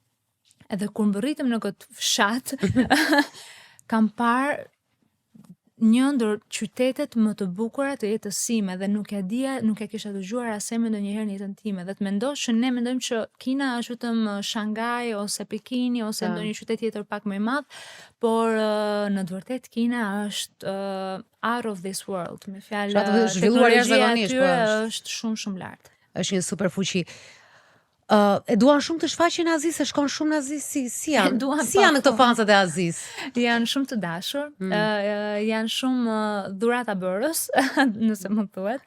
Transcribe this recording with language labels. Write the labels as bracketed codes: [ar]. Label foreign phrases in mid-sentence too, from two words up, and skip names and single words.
[sq] Edhe kur mbërritëm në këtë fshat, kam parë një ndër qytetet më të bukura të jetës sime dhe nuk e kisha dëgjuar as emrin ndonjëherë në jetën time. Dhe të mendosh që ne mendojmë që Kina është vetëm Shanghai ose Pekini ose ndonjë qytet tjetër pak më i madh, por në të vërtetë Kina është [en] out of this world. [sq] Me fjalë, teknologjia aty është shumë lart. Është një superfuqi. E duan shumë të shfaqen në Aziz, se shkon shumë në Aziz, si janë? Si janë këto fansat e Aziz? Janë shumë të dashur, janë shumë dhurata bërës, nëse më thuhet.